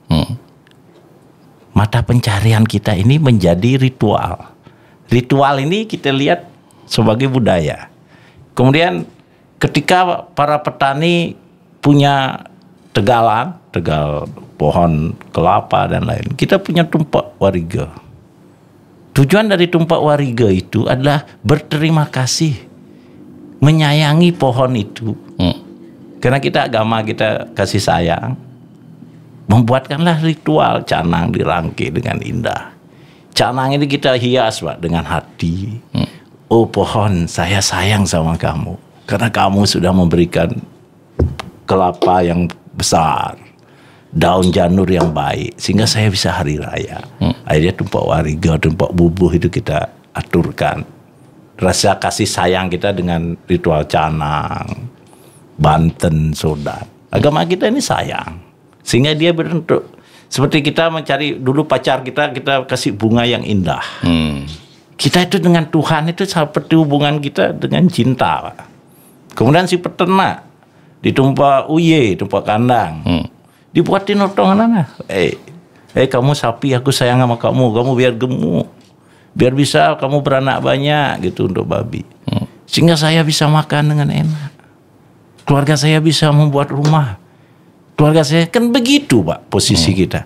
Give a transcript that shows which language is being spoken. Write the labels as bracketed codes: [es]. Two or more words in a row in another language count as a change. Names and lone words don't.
[id] Mata pencarian kita ini menjadi ritual. Ritual ini kita lihat sebagai budaya. Kemudian ketika para petani punya tegal pohon kelapa dan lain, kita punya tumpak wariga. Tujuan dari tumpak wariga itu adalah berterima kasih, menyayangi pohon itu. Karena kita agama, kita kasih sayang. Membuatkanlah ritual canang dirangkai dengan indah. Canang ini kita hias, Pak, dengan hati. Oh pohon, saya sayang sama kamu. Karena kamu sudah memberikan kelapa yang besar, daun janur yang baik, sehingga saya bisa hari raya. Akhirnya tumpak wariga, tumpak bubuh itu kita aturkan. Rasa kasih sayang kita dengan ritual canang, banten, sodat. Agama kita ini sayang, sehingga dia berbentuk seperti kita mencari dulu pacar kita kasih bunga yang indah. Kita itu dengan Tuhan itu seperti hubungan kita dengan cinta, Pak. Kemudian si peternak ditumpak uye, tumpak kandang, dibuatin otongan, kamu sapi, aku sayang sama kamu biar gemuk, biar bisa kamu beranak banyak gitu untuk babi, sehingga saya bisa makan dengan enak. Keluarga saya bisa membuat rumah. Keluarga saya kan begitu, Pak, posisi kita.